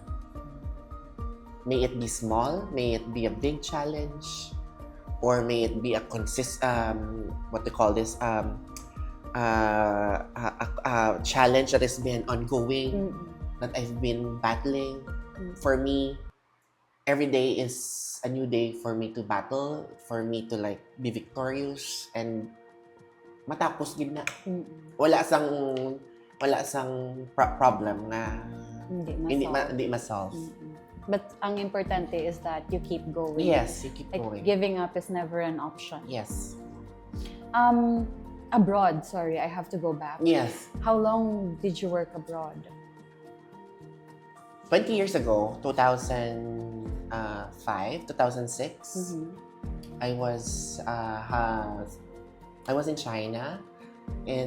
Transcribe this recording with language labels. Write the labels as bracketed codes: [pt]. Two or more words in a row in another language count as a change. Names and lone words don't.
[en] May it be small, may it be a big challenge, or may it be a challenge that has been ongoing, that I've been battling. For me, every day is a new day for me to battle, for me to like be victorious and [hil] matapos gid na. Wala sang problem na hindi ma-solve. [en] But [hil] ang importante [en] is that you keep going. Yes, you keep like, going. Giving up is never an option. Yes. Abroad, sorry, I have to go back. Yes. How long did you work abroad? 20 years ago, 2005, 2006, I was in China. And